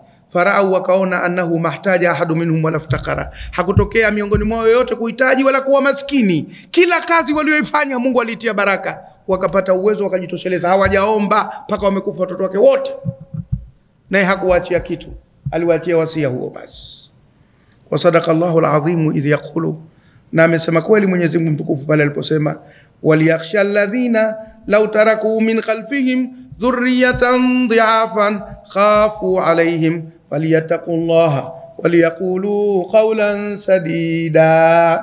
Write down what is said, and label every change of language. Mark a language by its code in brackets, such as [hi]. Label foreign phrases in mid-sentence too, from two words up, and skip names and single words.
[sw] Farau, wakaona [ar] أنه ما احتاج أحد منهم ولا افتقر, [sw] hakutokea miongoni mwao yote kuhitaji wala kuwa maskini. Kila kazi walioifanya Mungu alitia baraka, wakapata uwezo, wakajitosheleza, hawajaomba mpaka wamekufa watoto wake wote. Naye hakuwaachia kitu, aliwaachia wasia huo basi. [ar] وصدق الله العظيم إذ يقول, [sw] na amesema kweli Mwenyezi Mungu mtukufu pale aliposema, [ar] وليخش الذين لو تركوا من خلفهم ذرية ضعافا خافوا عليهم فليتقوا الله وليقولوا قولا سديدا.